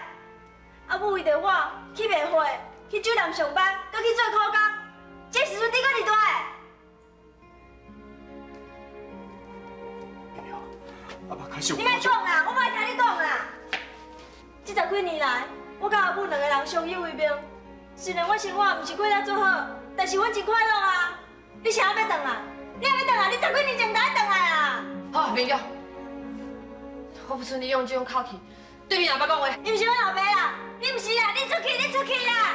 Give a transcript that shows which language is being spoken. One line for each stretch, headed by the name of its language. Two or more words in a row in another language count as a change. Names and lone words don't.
Min Nan Chinese: 阿母为着我去卖花，去酒店上班，搁去做苦工，这时阵你搁伫倒？明了，阿爸开始有。你莫讲啦，我莫听你讲啦。这10几年来，我甲阿母两个人相依为命。虽然我生活毋是过得足好，但是阮真快乐啊！你啥要转来？你还要转来？你10几年前就爱转来啊！好，明玉，我不准你用这种口气对你阿爸讲话。你毋是阮老爸啦！你毋是啦！你出去！你出去啦！